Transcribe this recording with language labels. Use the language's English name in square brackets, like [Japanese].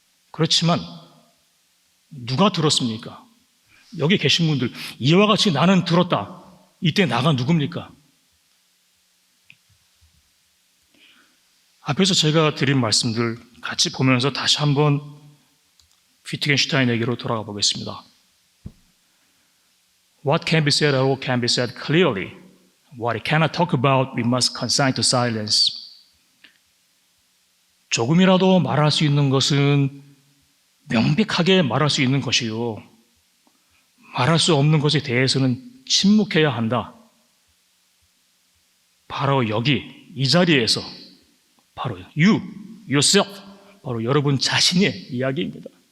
[Korean] 그렇지만 누가 들었습니까? 여기 계신 분들 이와 같이 나는 들었다. 이때 나가 누굽니까? 앞에서 제가 드린 말씀들 같이 보면서 다시 한번 위트겐슈타인에게로 돌아가 보겠습니다. [English] What can be said at all can be said clearly. What it cannot talk about, we must consign to silence. [Korean] 조금이라도 말할 수 있는 것은 명백하게 말할 수 있는 것이요. 말할 수 없는 것에 대해서는 침묵해야 한다. 바로 여기, 이 자리에서 바로 [English] you, yourself, [Korean] 바로 여러분 자신의 이야기입니다.